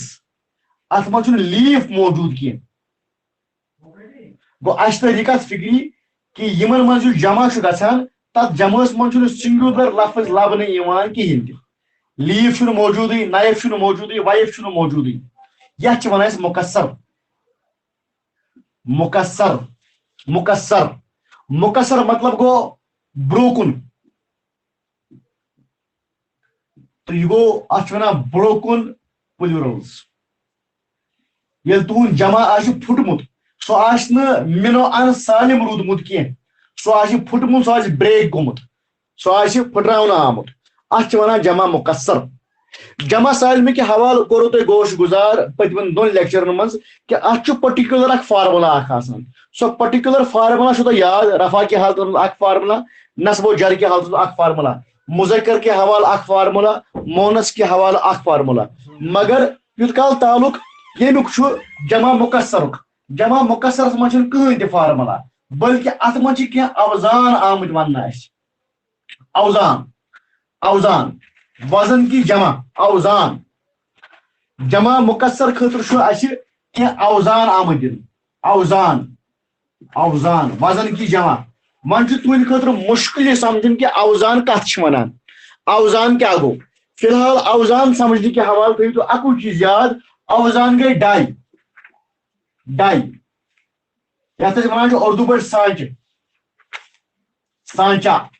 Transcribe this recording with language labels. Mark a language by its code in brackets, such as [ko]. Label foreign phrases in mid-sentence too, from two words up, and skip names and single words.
[ks] اتھ منٛز چھُنہٕ لیٖف موجود کینٛہہ. گوٚو اسہِ تٔر یہِ کتھ فکری کہ یمن منٛز یُس جمع چھُ گژھان تتھ جمعس منٛز چھُنہٕ سنگولر لفظ لبنہٕ یِوان کہیٖنۍ تہِ. لیٖف چھُنہٕ موجودٕے، نائف چھُنہٕ موجودٕے، وائف چھُنہٕ موجودٕے. یتھ چھِ ونان أسۍ مکسر. مکسر، مکسر، مکسر مطلب گو بروکن. تو یہ گو اتھ ونان [en] broken plurals. [ks] ییٚلہِ تُہُنٛد جمع آسہِ پھُٹمُت سُہ آسہِ نہٕ منو ان سالم روٗدمُت کینٛہہ، سُہ آسہِ پھُٹمُت، سُہ آسہِ بریک گوٚمُت، سُہ آسہِ پھٕٹراونہٕ آمُت. اتھ چھِ ونان جمع مکسر. جمع سالمٕکۍ حوالہٕ کوٚرو تۄہہِ گوش گزار پٔتمٮ۪ن دۄن لیکچرن منٛز کہ اتھ چھُ پٔٹِکیوٗلر اکھ فارمولا اکھ آسان. سۄ پٔٹِکیوٗلر فارمولا چھُو تۄہہِ یاد؟ رفع کے حالتس منٛز اکھ فارمولا، نصب و جر کے حالتس منٛز اکھ فارمولا، مذکر کے حوالہٕ اکھ فارمولا، مونس کے حوالہٕ اکھ فارمولا. مگر یوت کال تعلق ییٚمیُک چھُ جمع مکسرُک. جمع مکسرس منٛز چھُنہٕ کٕہٕنۍ تہِ فارمولا، بلکہ اتھ منٛز چھِ کینٛہہ اوزان آمٕتۍ وننہٕ اسہِ. [ur] اوزان، اوزان، وزن کی جمع اوزان. [ks] جمع مکسر خٲطرٕ چھُ اسہِ کینٛہہ اوزان آمٕتۍ دِنہٕ. [ur] اوزان، اوزان، وزن کی جمع. [ks] وۄنۍ چھُ تُہنٛدِ خٲطرٕ مشکل یہ سمجھُن کہ اوزان کتھ چھِ ونان. اوزان کیا گوٚو؟ فی الحال اوزان سمجھنہٕ کہِ حوالہٕ تھٲیِو تُہۍ اکُے چیٖز یاد، اوزان گٔے ڈاے. ڈائی یتھ أسۍ ونان چھِ اردو پٲٹھۍ سانچہ، سانچا.